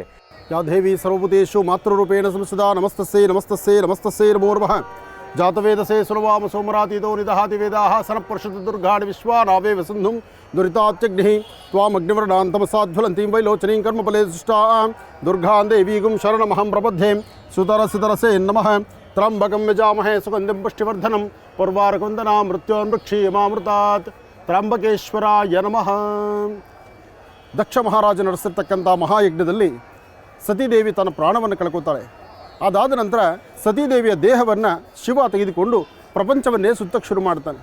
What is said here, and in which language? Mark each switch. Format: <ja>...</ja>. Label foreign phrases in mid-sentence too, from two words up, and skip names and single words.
<sa>ಯಾ ದೇವಿ ಸರ್ವಭೂತೇಷು ಮಾತೃರೂಪೇಣ ಸಂಸ್ಥಿತಾ ನಮಸ್ತಸ್ಸೈ ನಮಸ್ತಸ್ಸೈ ನಮಸ್ತಸ್ಸೈ ನಮೋ ನಮಃ. ಜಾತವೇದಸೇ ಸುರವಾಮ ಸೋಮರಾತೀತೋ ನಿದಹಾತಿ ವೇದಾಃ ಸನಃಪರ್ಷತಿ ದುರ್ಗಾಣಿ ವಿಶ್ವಾನಾವೇವ ಸಿಂಧುಂ ದುರಿತಾತ್ಯಗ್ನಿಃ ತ್ವಾಮಗ್ನಿವರ್ಣಾಂತಮಸಾಜ್ವಲಂತೀಂ ವೈಲೋಚನೀಂ ಕರ್ಮಫಲೇ ಸೃಷ್ಟಾಂ ದುರ್ಗಾಂ ದೇವೀಗುಂ ಶರಣಮಹಂ ಪ್ರಪದ್ಯೆ. ಸುತರಸಿತರಸೇ ನಮಃ. ತ್ರ್ಯಂಬಕಂ ಯಜಾಮಹೇ ಸುಗಂಧಿಂ ಪುಷ್ಟಿವರ್ಧನಂ ಪೂರ್ವಾರ್ಕವಂದನಾಂ ಮೃತ್ಯೋನ್ಮೃಕ್ಷೀಯಮಾಮೃತಾತ್. ತ್ರ್ಯಂಬಕೇಶ್ವರಾಯ ನಮಃ.</sa> <kn>ದಕ್ಷ ಮಹಾರಾಜ ನಡೆಸಿರ್ತಕ್ಕಂಥ ಮಹಾಯಜ್ಞದಲ್ಲಿ ಸತೀದೇವಿ ತನ್ನ ಪ್ರಾಣವನ್ನು ಕಳ್ಕೊತಾಳೆ. ಅದಾದ ನಂತರ ಸತೀದೇವಿಯ ದೇಹವನ್ನು ಶಿವ ತೆಗೆದುಕೊಂಡು ಪ್ರಪಂಚವನ್ನೇ ಸುತ್ತಕ್ಕೆ ಶುರು ಮಾಡ್ತಾನೆ.</kn>